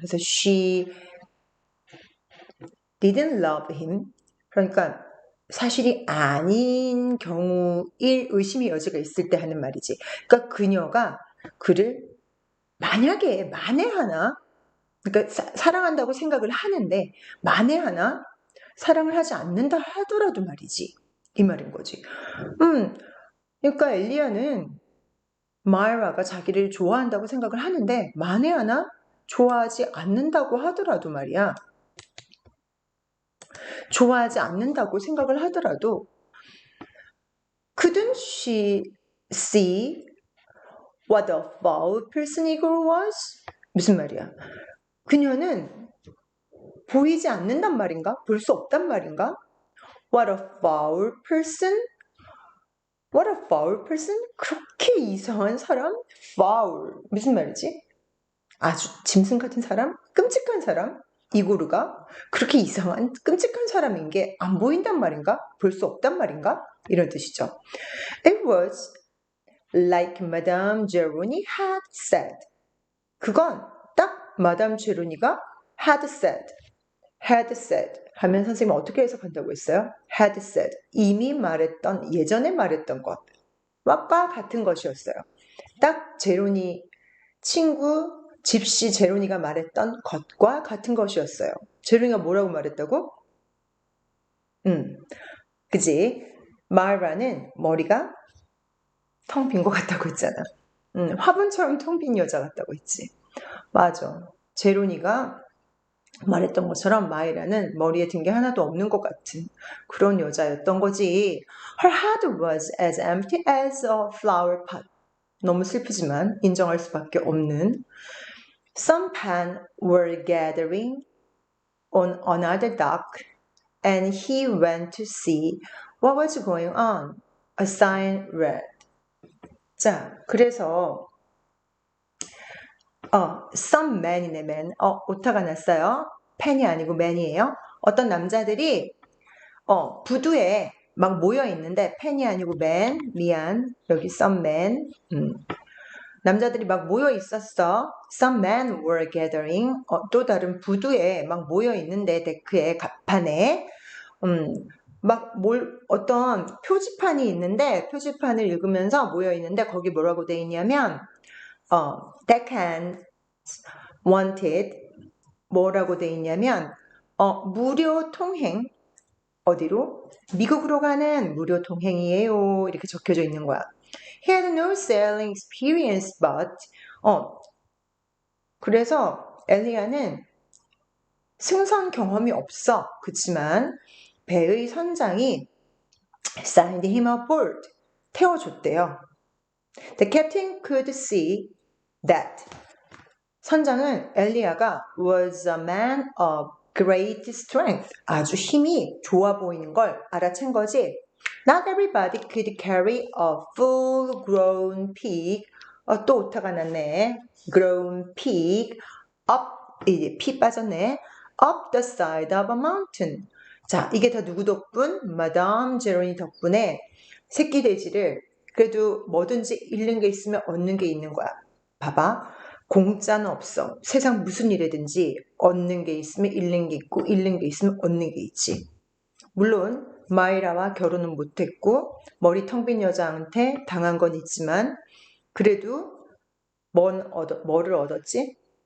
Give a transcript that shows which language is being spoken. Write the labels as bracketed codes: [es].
[ko] 그래서 [en] she didn't love him. [ko] 그러니까 사실이 아닌 경우일 의심의 여지가 있을 때 하는 말이지. 그러니까 그녀가 그를 만약에 하나, 그러니까 사랑한다고 생각을 하는데 만에 하나 사랑을 하지 않는다 하더라도 말이지. 이 말인 거지. 그러니까 엘리야는 마이라가 자기를 좋아한다고 생각을 하는데 만에 하나 좋아하지 않는다고 하더라도 말이야. 좋아하지 않는다고 생각을 하더라도 [en] couldn't she see what a foul person Igor was? [ko] 무슨 말이야? 그녀는 보이지 않는단 말인가? 볼 수 없단 말인가? [en] What a foul person? What a foul person? [ko] 그렇게 이상한 사람? Foul. 무슨 말이지? 아주 짐승 같은 사람? 끔찍한 사람? 이고르가 그렇게 이상한 끔찍한 사람인 게 안 보인단 말인가? 볼 수 없단 말인가? 이런 뜻이죠. [en] It was like Madame Geroni had said. [ko] 그건 딱 마담 제로니가 [en] had said [ko] 하면 선생님은 어떻게 해석한다고 했어요? [en] had said, [ko] 이미 말했던, 예전에 말했던 것과 같은 것이었어요. 딱 제로니 친구 집시 제로니가 말했던 것과 같은 것이었어요. 제로니가 뭐라고 말했다고? 그지? 마이라는 머리가 텅 빈 것 같다고 했잖아. 화분처럼 텅 빈 여자 같다고 했지. 맞아. 제로니가 말했던 것처럼 마이라는 머리에 든 게 하나도 없는 것 같은 그런 여자였던 거지. [en] Her head was as empty as a flower pot. [ko] 너무 슬프지만 인정할 수밖에 없는. [en] Some pen were gathering on another dock, and he went to see what was going on. A sign read. [ko] 자, 그래서 some men이네, men. 오타가 났어요. 펜이 아니고 men이에요. 어떤 남자들이 부두에 막 모여 있는데 펜이 아니고 men. 미안. 여기 some men. 남자들이 막 모여 있었어. [en] Some men were gathering. [ko] 또 다른 부두에 막 모여 있는데 데크에 갑판에 막 어떤 표지판이 있는데 표지판을 읽으면서 모여 있는데 거기 뭐라고 돼 있냐면 [en] deckhands wanted [ko] 뭐라고 돼 있냐면 무료 통행 어디로? 미국으로 가는 무료 통행이에요. 이렇게 적혀져 있는 거야. [en] He had no sailing experience, but [ko] 그래서 엘리야는 승선 경험이 없어. 그치만 배의 선장이 [en] signed him aboard. [ko] 태워줬대요. [en] The captain could see that [ko] 선장은 엘리야가 [en] was a man of great strength. [ko] 아주 힘이 좋아 보이는 걸 알아챈 거지. [en] Not everybody could carry a full-grown pig. [ko] 또 오타가 났네. [en] Grown pig up, [ko] 이제 피 빠졌네. [en] Up the side of a mountain. [ko] 자, 이게 다 누구 덕분? 마담 제로니 덕분에 새끼 돼지를 그래도 뭐든지 잃는 게 있으면 얻는 게 있는 거야. 봐봐. 공짜는 없어. 세상 무슨 일이든지 얻는 게 있으면 잃는 게 있고 잃는 게 있으면 얻는 게 있지. 물론 마이라와 결혼은 못했고 머리 텅 빈 여자한테 당한 건 있지만 그래도 뭐를 얻었지?